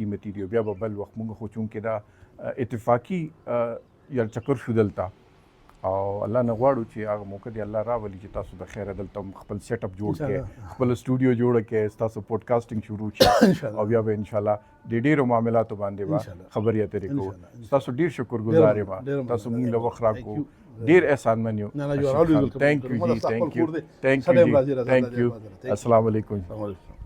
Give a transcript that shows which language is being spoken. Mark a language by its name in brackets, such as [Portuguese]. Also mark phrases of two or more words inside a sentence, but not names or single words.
[Pashto] قیمتي دی بیا به بل وخت مونږ خو چونکې دا اتفاقي یو چکر شو دلته او الله نه غواړو چې هغه موقع دی الله راولي چې تاسو د خیره دلته خپل [English] set up [Pashto] جوړ کړئ خپل سټوډیو جوړ کړئ تاسو پودکاسټینګ شروع کړئ او بیا به [Arabic] ان شاء الله [Pashto] د ډېرو معاملاتو باندې به خبرې اترې کوو تاسو ډېر شکرګزار یم تاسو موږ له وخت راکو ډېر احسان منیو نه نه یو راولي [English] thank you ji thank you [Arabic] السلام علیکم